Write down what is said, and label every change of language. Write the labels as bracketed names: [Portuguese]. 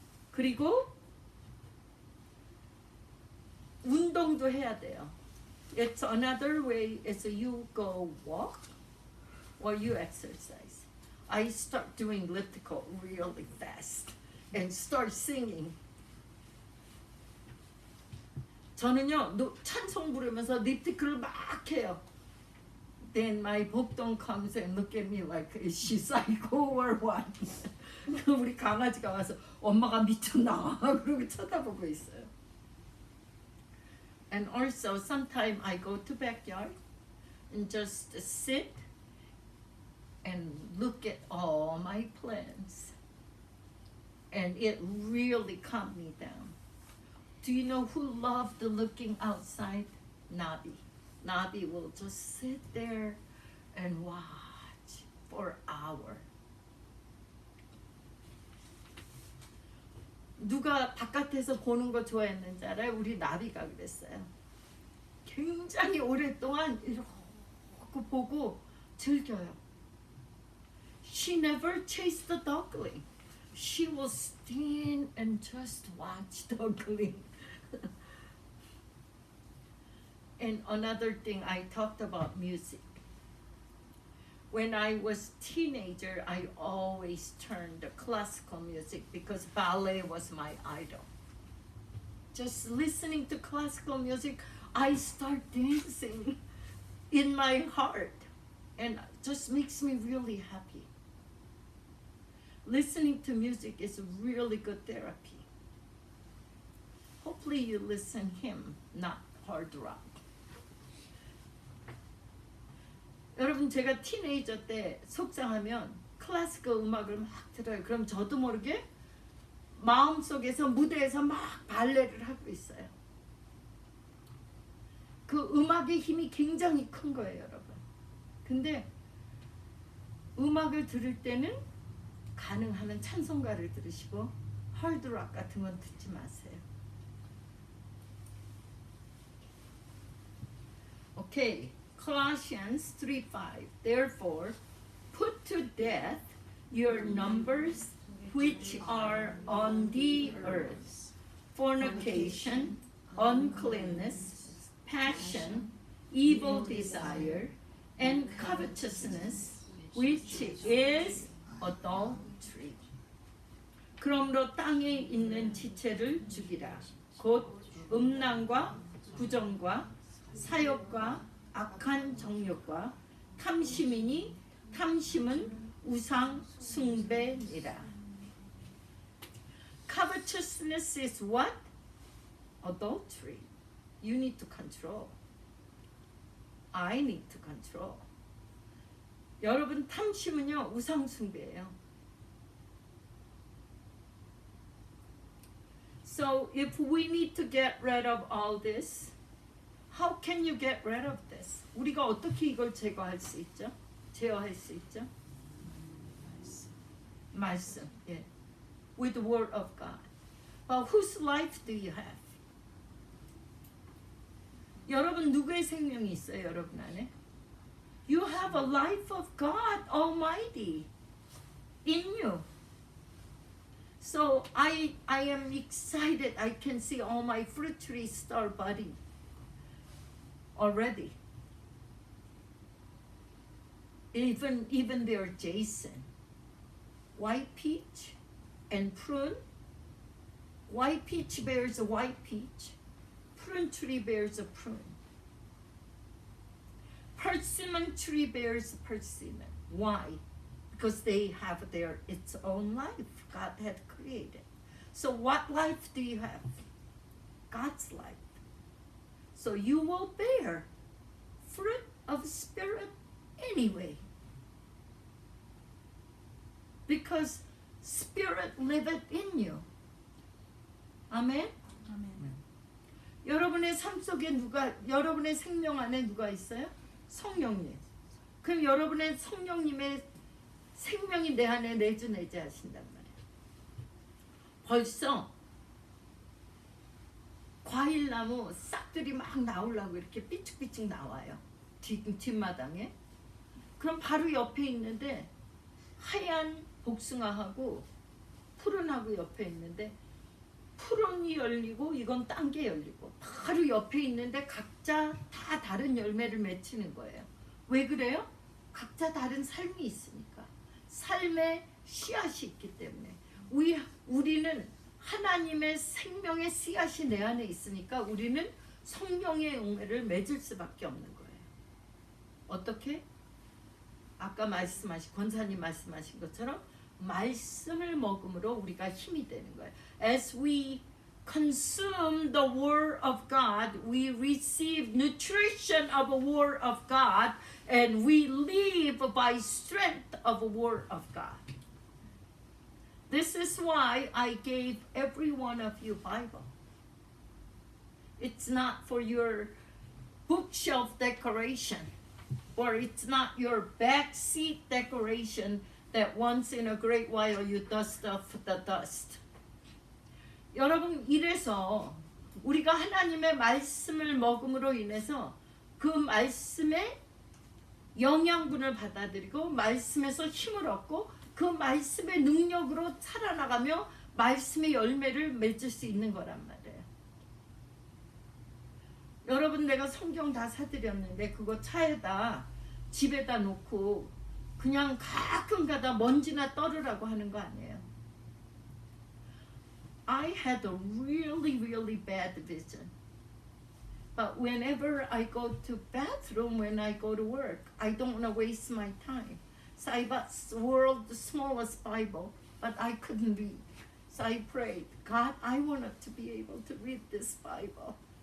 [Korean] 그리고 운동도 해야 돼요. [English] It's another way is you go walk or you exercise. I start doing elliptical really fast and start singing. [Korean] 저는요 찬송 부르면서 elliptical을 막 해요. [English] Then my 복동 comes and look at me like is she psycho or what? [Korean] 우리 강아지가 와서 엄마가 미쳤나 그러고 쳐다보고 있어요. [English] And also sometimes I go to backyard and just sit and look at all my plants. And it really calmed me down. Do you know who loved looking outside? Nabi. Nabi will just sit there and watch for hours. [Korean] 누가 바깥에서 보는 거 좋아했는지 알아요? 우리 나비가 그랬어요. 굉장히 오랫동안 이렇게 보고 즐겨요. [English] She never chased the duckling. She will stand and just watch duckling. And another thing, I talked about music. When I was teenager, I always turned to classical music because ballet was my idol. Just listening to classical music, I start dancing in my heart, and it just makes me really happy. Listening to music is really good therapy. Hopefully you listen hymn, not hard rock. [Korean] 여러분 제가 티네이저 때 속상하면 클래시컬 음악을 막 들어요. 그럼 저도 모르게 마음속에서 무대에서 막 발레를 하고 있어요. 그 음악의 힘이 굉장히 큰 거예요, 여러분. 근데 음악을 들을 때는 가능하면 찬송가를 들으시고 하드락 같은 건 듣지 마세요. 오케이. Colossians 3:5. [English] Therefore, put to death your numbers which are on the earth, fornication, uncleanness, passion, evil desire, and covetousness, which is adultery. [Korean] 그러므로 땅에 있는 지체를 죽이라. 곧 음란과 부정과 사욕과 악한 정욕과 탐심이니 탐심은 우상 숭배니라. [English] Covetousness is what? Adultery. You need to control. I need to control. [Korean] 여러분 탐심은요 우상 숭배예요. [English] So if we need to get rid of all this, how can you get rid of this? [Korean] 우리가 어떻게 이걸 제거할 수 있죠? 제어할 수 있죠? 말씀. 예. [English] With the word of God. But whose life do you have? [Korean] 여러분 누구의 생명이 있어요, 여러분 안에? [English] You have a life of God Almighty in you. So I am excited. I can see all my fruit trees start budding already. even their Jason. White peach and prune. White peach bears a white peach. Prune tree bears a prune. Persimmon tree bears persimmon. Why? Because they have its own life God had created. So what life do you have? God's life. So you will bear fruit of Spirit anyway. Because Spirit liveth in you. [Korean] 아멘? 아멘. 여러분의 삶 속에 여러분의 생명 안에 누가 있어요? 성령님. 그럼 여러분의 성령님의 생명이 내 안에 내주내지 하신단 말이에요. 벌써 과일나무 싹들이 막 나오려고 이렇게 삐쭉삐쭉 나와요. 뒷마당에. 그럼 바로 옆에 있는데 하얀 복숭아하고 푸른하고 옆에 있는데 푸른이 열리고 이건 딴 게 열리고 바로 옆에 있는데 각자 다 다른 열매를 맺히는 거예요. 왜 그래요? 각자 다른 삶이 있으니까. 삶의 씨앗이 있기 때문에. 우리는 하나님의 생명의 씨앗이 내 안에 있으니까 우리는 성령의 열매를 맺을 수밖에 없는 거예요. 어떻게? 아까 권사님 말씀하신 것처럼 말씀을 먹음으로 우리가 힘이 되는 거예요. [English] As we consume the word of God, we receive nutrition of the word of God, and we live by strength of the word of God. This is why I gave every one of you Bible. It's not for your bookshelf decoration, or it's not your back seat decoration that once in a great while you dust off the dust. [Korean] 여러분, 이래서 우리가 하나님의 말씀을 먹음으로 인해서 그 말씀의 영양분을 받아들이고 말씀에서 힘을 얻고 그 말씀의 능력으로 살아나가며 말씀의 열매를 맺을 수 있는 거란 말이에요. 여러분, 내가 성경 다 사드렸는데 그거 차에다 집에다 놓고 그냥 가끔가다 먼지나 떨으라고 하는 거 아니에요. [English] I had a really bad vision. But whenever I go to bathroom when I go to work, I don't want to waste my time. So I bought world's smallest Bible, but I couldn't read. So I prayed, God, I wanted to be able to read this Bible.